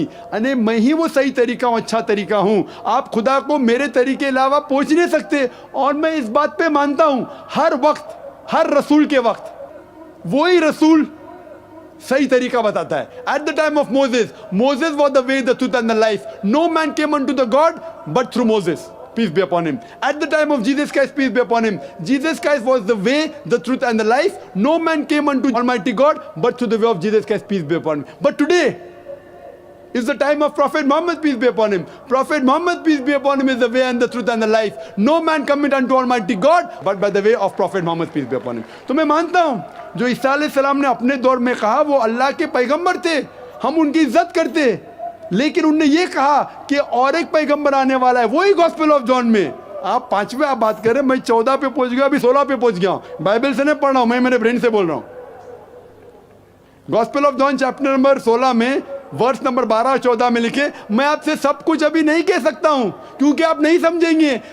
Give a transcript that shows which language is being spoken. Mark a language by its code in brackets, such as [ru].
[hi] यानी मैं ही वो सही तरीका हूं, अच्छा तरीका हूं। आप खुदा को मेरे तरीके के अलावा पहुंच नहीं सकते। और मैं इस बात पे मानता हूं हर वक्त, हर रसूल के वक्त वही रसूल सही तरीका बताता है। [en] At the time of Moses was the way the truth and the life, no man came unto the God but through Moses, peace be upon him. At the time of Jesus Christ, peace be upon him, Jesus Christ was the way, the truth and the life. No man came unto Almighty God but through the way of Jesus Christ, peace be upon him. But today is the time of Prophet Muhammad, peace be upon him. Prophet Muhammad, peace be upon him, is the way and the truth and the life. No man cometh unto Almighty God but by the way of Prophet Muhammad, peace be upon him. [hi] तो मैं मानता हूँ जो ईसा अलैहिस्सलाम ने अपने दौर में कहा वो अल्लाह के पैगंबर थे, हम उनकी इज्जत करते, लेकिन उनने ये कहा कि और एक पैगंबर आने वाला है, वही गॉस्पेल ऑफ जॉन में। आप 5वें आप बात करें, मैं 14 पे पहुंच गया, अभी 16 पे पहुंच गया। बाइबल से नहीं पढ़ रहा हूं, मैं मेरे ब्रेन से बोल रहा हूं। Gospel of John chapter number 16 में वर्स नंबर 12 और 14 में लिखे, मैं आपसे सब कुछ अभी नहीं कह सकता हूं क्योंकि आप नहीं समझेंगे।